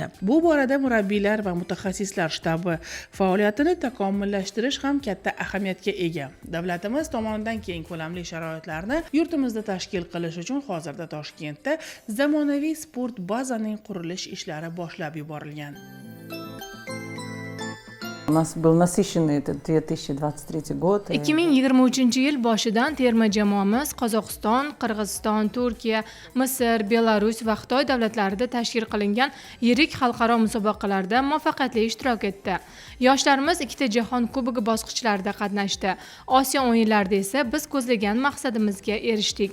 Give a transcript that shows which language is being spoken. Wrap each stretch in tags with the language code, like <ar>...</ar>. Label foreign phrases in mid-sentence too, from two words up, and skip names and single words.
<uz>Bu borada murabbiylar va mutaxassislar shtabi faoliyatini takomillashtirish ham katta ahamiyatga ega. Davlatimiz tomonidan keng ko'lamli sharoitlarni yurtimizda tashkil qilish uchun hozirda Toshkentda zamonaviy sport bazaning qurilish ishlari boshlab yuborilgan.</uz> <ru>У нас был насыщенный этот 2023 год.</ru> <uz>2023-yil boshidan terma jamoamiz Qozog'iston, Qirg'iziston, Turkiya, Misr, Belarus va Xitoy davlatlarida tashkil qilingan yirik xalqaro musobaqalarda muvaffaqiyatli ishtirok etdi. Yoshlarimiz ikkita jahon kubogi bosqichlarida qatnashdi. Osiyo o'yinlarida esa biz ko'zlagan maqsadimizga erishdik.</uz>